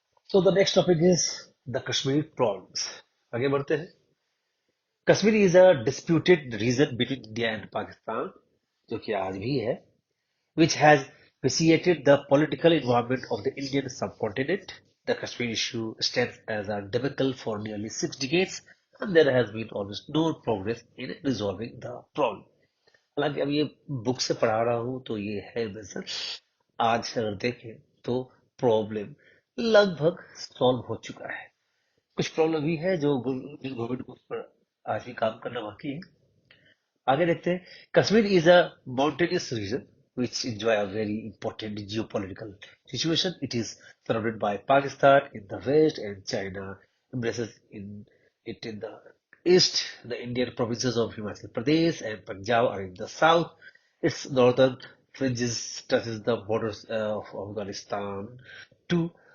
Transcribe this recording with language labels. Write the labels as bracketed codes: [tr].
[en] so the next topic is the Kashmir problems [hi] आगे बढ़ते हैं [en] Kashmir is a disputed region between India and Pakistan [hi] जो कि आज भी है [en] which has vitiated the political environment of the Indian subcontinent. The Kashmir issue stands as a debacle for nearly 6 decades, and there has been almost no progress in resolving the problem. [hi] हालांकि अब ये book से पढ़ा रहा हूँ तो ये है वैसे आज अगर देखें तो प्रॉब्लम लगभग सॉल्व हो चुका है कुछ प्रॉब्लम भी है जो गवर्नमेंट को उस पर आज भी काम करना बाकी है आगे देखते हैं [en] Kashmir is a mountainous region which enjoy a very important geopolitical situation. It is surrounded by Pakistan in the west and China embraces it in the east. The Indian provinces of Himachal Pradesh and Punjab are in the south. Its northern fringes touches the borders of Afghanistan too.